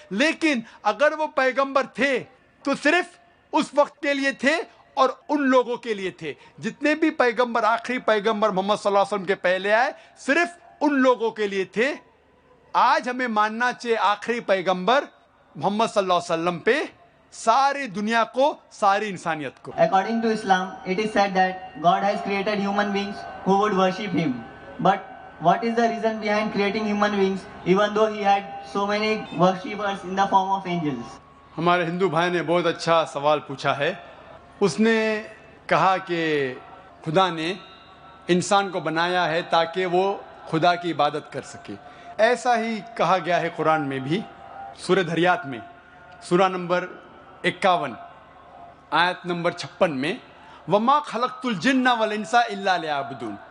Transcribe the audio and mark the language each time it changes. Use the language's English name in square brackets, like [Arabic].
[Urdu] لیکن اگر وہ پیغمبر تھے تو صرف اس وقت کے لیے تھے اور ان لوگوں کے لیے تھے. جتنے بھی پیغمبر, آخری پیغمبر محمد صلی اللہ علیہ وسلم کے پہلے آئے, صرف ان لوگوں کے لیے تھے. آج ہمیں ماننا چاہیے آخری پیغمبر محمد صلی اللہ علیہ وسلم پہ ساری دنیا کو, ساری انسانیت کو. [English] According to Islam, it is said that God has created human beings who would worship Him. But what is the reason behind creating human beings, even though He had so many worshippers in the form of angels? [Urdu] ہمارے ہندو بھائی نے بہت اچھا سوال پوچھا ہے. اس نے کہا کہ خدا نے انسان کو بنایا ہے تاکہ وہ خدا کی عبادت کر سکے. ایسا ہی کہا گیا ہے قرآن میں بھی, سورہ دھریات میں سورہ نمبر 51 آیت نمبر 56 میں, [Arabic] وما خلقت الجن والانس الا لیعبدون.